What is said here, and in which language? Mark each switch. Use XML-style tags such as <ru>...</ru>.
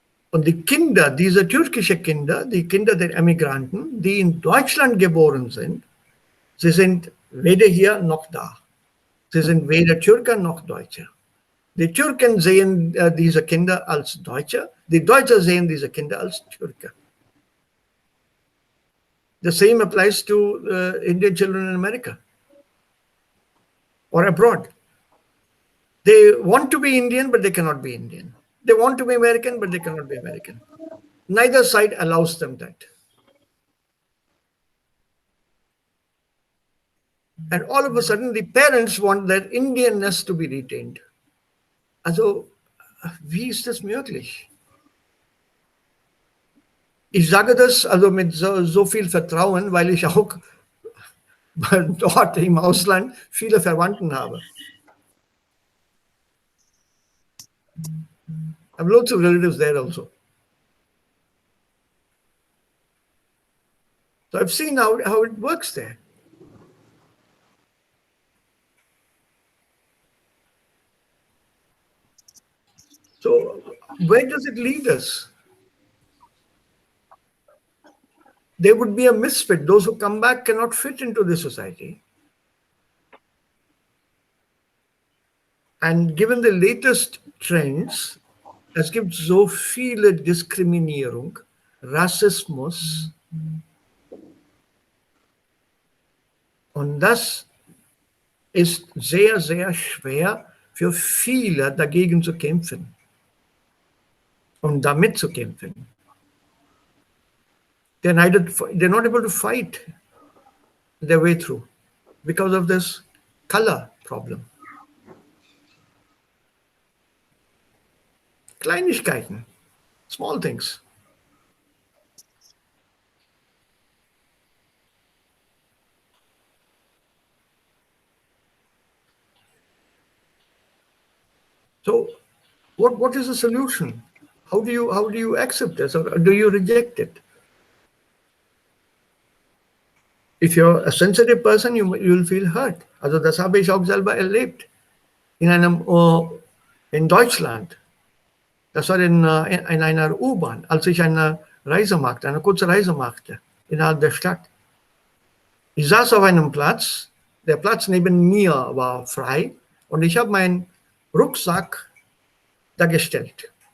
<de>Und die Kinder, diese türkischen Kinder, die Kinder der Emigranten, die in Deutschland geboren sind, sie sind weder hier noch da. Sie sind weder Türken noch Deutsche. Die Türken sehen diese Kinder als Deutsche, die Deutschen sehen diese Kinder als Türke.</de> <en>The same applies to Indian children in America or abroad. They want to be Indian, but they cannot be Indian. They want to be American, but they cannot be American. Neither side allows them that. And all of a sudden, the parents want their Indianness to be retained.</en> <de>Also, wie ist das möglich? Ich sage das also mit so viel Vertrauen, weil ich auch dort im Ausland viele Verwandten habe.</de> <en>I have lots of relatives there also. So I've seen how it works there. So where does it lead us? There would be a misfit. Those who come back cannot fit into the society. And given the latest Trends,</en> <de>es gibt so viele Diskriminierung, Rassismus. Und das ist sehr, sehr schwer für viele dagegen zu kämpfen und damit zu kämpfen.</de> <en>They're not able to fight their way through because of this color problem. Kleinigkeiten, small things. So what is the solution? How do you accept this, or do you reject it? If you're a sensitive person, you will feel hurt.</en> <de>Also das habe ich auch selber erlebt in Deutschland. Das war in einer U-Bahn, als ich eine kurze Reise machte innerhalb der Stadt. Ich saß auf einem Platz, der Platz neben mir war frei und ich habe meinen Rucksack da gestellt.</de>